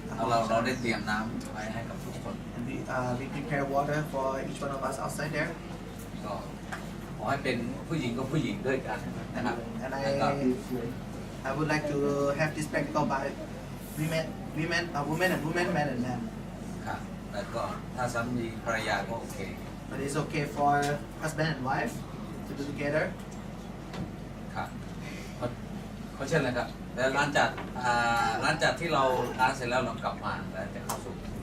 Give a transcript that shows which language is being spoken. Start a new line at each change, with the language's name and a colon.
Thai: เราได้เตรียมน้ำไว้ให้กับทุกคน
English: and we prepare water for each one of us outside there
Thai: ก็ขอให้เป็นผู้หญิงกับผู้หญิงด้วยกันนะครับ
English: and
Thai: แล้วก็
English: I would like to have this practical by women and women men and men
Thai: ครับแล้วก็ถ้าสามีภรรยาก็โอเค
English: but it's okay for husband and wife to do together
Thai: ครับเขาเช่นเลยครับแล้วหลังจากที่เราล้างเสร็จแล้วเรากลับมาแล้วจะเข้าสู่